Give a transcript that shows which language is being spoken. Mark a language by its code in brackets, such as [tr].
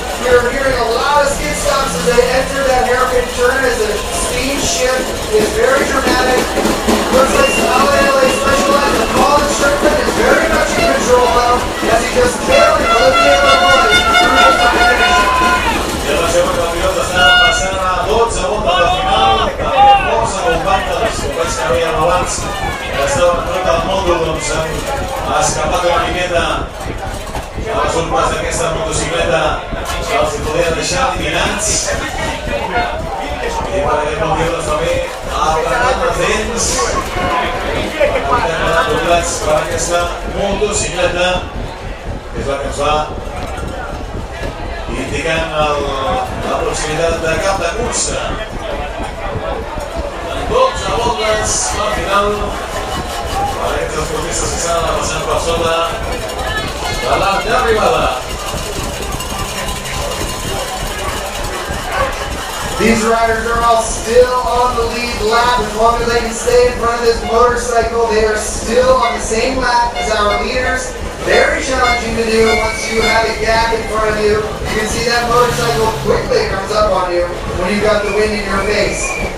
[en] We are hearing a lot of skid stops as they enter that hairpin turn as the speed shift is very dramatic. Looks like some LA specialized and Colin Strickland is very much in control now as he just tailing Olivier Leroy through the finish. [ca] I la segona pilota està passant a 12 voltes de final, també força compacta dels companys que veiem abans, que estaven a prop del moto, doncs han escapat una miqueta a les urpes d'aquesta motocicleta que els podien deixar eliminats i per aquest motiu doncs també ha apretat els dents han quedat doblats per aquesta motocicleta que és la que ens va indicant la proximitat de cap de cursa. En 12 voltes al final per aquests esportistes que s'han anat passant per sota de l'arc d'arribada. [en] These riders are all still on the lead lap. As long as they can stay in front of this motorcycle, they are still on the same lap as our leaders. Very challenging to do once you have a gap in front of you. You can see that motorcycle quickly comes up on you when you've got the wind in your face.